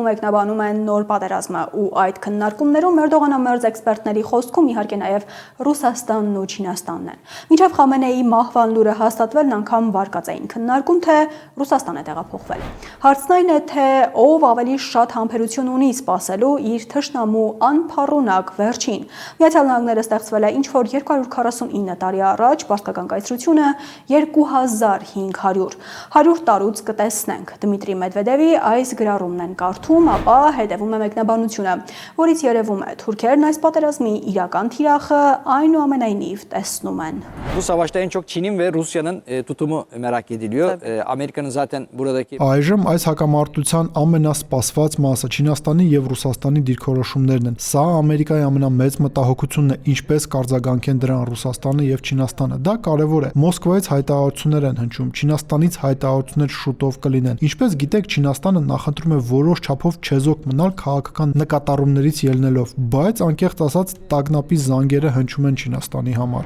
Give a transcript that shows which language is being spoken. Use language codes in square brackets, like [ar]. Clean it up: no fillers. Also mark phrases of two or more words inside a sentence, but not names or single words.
[hy] մեկնաբանում են նոր պատերազմը ու այդ քննարկումներում Էրդողանամերձ էքսպերտների խոսքում իհարկե նաեւ Ռուսաստանն ու Չինաստանն են։ Մինչև Խամենեիի մահվան լուրը հաստատվելն անգամ վարկածային քննարկում թե Ռուսաստան է տեղափոխվել։ Հարցն այն է, թե ով ավելի շատ համբերություն ունի սпасելու իր թշնամու անփառունակ վերջին։ Միացյալ Նահանգները ստեղծվել է ինչ որ 249 տարի առաջ մարդկական կայսրությունը 2500, 100 տարուց կտեսնենք։ Դմիտրի Մեդվեդևի այս գրառումն են կարդում, ապա հետևում է մեկնաբանությունը, որից երևում է թուրքերն այս պատերազմի իրական թիրախը այնուամենայնիվ տեսնում են։ [tr] Bu savaşta en çok Çin'in ve Rusya'nın tutumu merak ediliyor. Amerika'nın zaten buradaki... [hy] Այժմ այս հակամարտության ամենասպասված մասը Չինաստանի եւ Ռուսաստանի դիրքորոշումներն են։ Սա Ամերիկայի ամենամեծ մտահոգությունն է, ինչպես կարձագանքեն դրան Ռուսաստանը եւ Չինաստանը։ Դա կարեւոր է։ Մոսկվայից հայտարարություններ են հնչում, Չինաստանից հայտարարություններ շուտով կլինեն։ Ինչպես գիտեք, Չինաստանը նախընտրում է որոշ չափով չեզոք մնալ քաղաքական նկատառումներից ելնելով, բայց անկեղծ ասած տագնապի զանգերը հնչում են Չինաստանի համար։